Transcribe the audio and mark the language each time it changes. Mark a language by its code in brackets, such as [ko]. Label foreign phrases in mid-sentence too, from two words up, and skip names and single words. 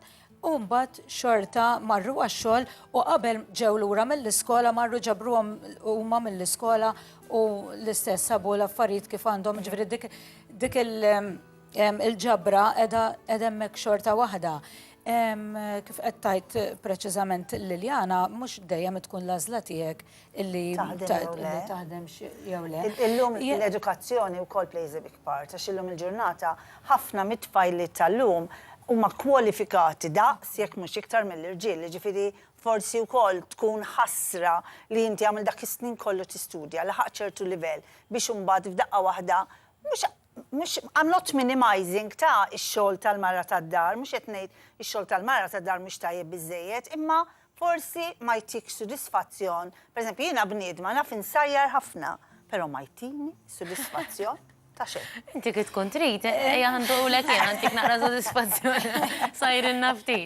[mt] U mbagħad xorta marru għax-xogħol u qabel ġew lura mill-iskola marru ġabruhom huma mill-iskola u l-istess sabu l-affarijiet kif għandhom ġifieri dik il-ġabra qiegħda hemmhekk xorta waħda. Kif qed tgħid preċiżament Liljana, mhux dejjem tkun l-għażla tiegħek illi taħdem jew le. Illum l-edukazzjoni wkoll [en] plays a big part, [mt] għax illum il-ġurnata ħafna mit-tfajliet tal-lum huma kwalifikati daqs jekk mhux iktar mill-irġiel, jiġifieri forsi wkoll tkun ħasra li inti għamil dak is-snin kollu tistudja laħaq ċertu livell biex imbagħad f'daqqa waħda mhux [en] I'm not minimizing [mt] ta' ix-xogħol tal-mara tad-dar, mhux qed ngħid ix-xogħol tal-mara tad-dar mhux tajjeb biżżejjed, imma forsi ma jtik sodisfazzjon. Pereżempju jiena bniedma naf insajjar ħafna, però ma jtini sodisfazzjon. Inti kif tkun trid, ejja ħandulek jien għandik naqra sodisfazzjoni sajrinna ftit.